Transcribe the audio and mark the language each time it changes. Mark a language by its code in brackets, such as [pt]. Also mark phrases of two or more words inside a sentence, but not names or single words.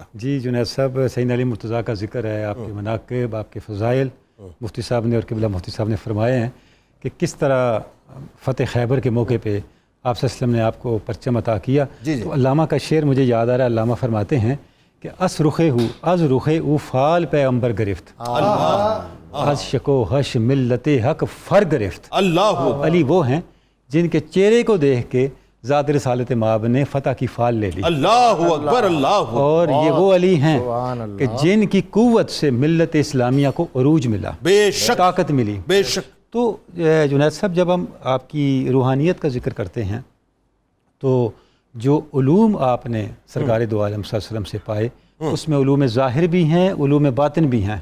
[ur] جی جنید صاحب, سیدنا علی مرتضیٰ کا ذکر ہے, آپ کے مناقب, آپ کے فضائل مفتی صاحب نے اور قبلہ مفتی صاحب نے فرمائے ہیں کہ کس طرح فتح خیبر کے موقع پہ آپ [ar] صلی اللہ علیہ وسلم [ur] نے آپ کو پرچم عطا کیا. تو علامہ کا شعر مجھے یاد آ رہا ہے, علامہ فرماتے ہیں کہ [fa] از رخے او فال پیغمبر گرفت, از شکو حش ملت حق فر گرفت. [ur] اللہ علی وہ ہیں جن کے چہرے کو دیکھ کے ذات رسالت مآب نے فتح کی فال لے لی. [ar] اللہ اکبر, اللہ. [ur] اور یہ وہ علی ہیں کہ جن کی قوت سے ملت اسلامیہ کو عروج ملا, بے شک طاقت ملی, بے شک. تو جنید صاحب جب ہم آپ کی روحانیت کا ذکر کرتے ہیں تو جو علوم آپ نے سرکار دو عالم [ar] صلی اللہ علیہ وسلم [ur] سے پائے, اس میں علوم ظاہر بھی ہیں, علوم باطن بھی ہیں.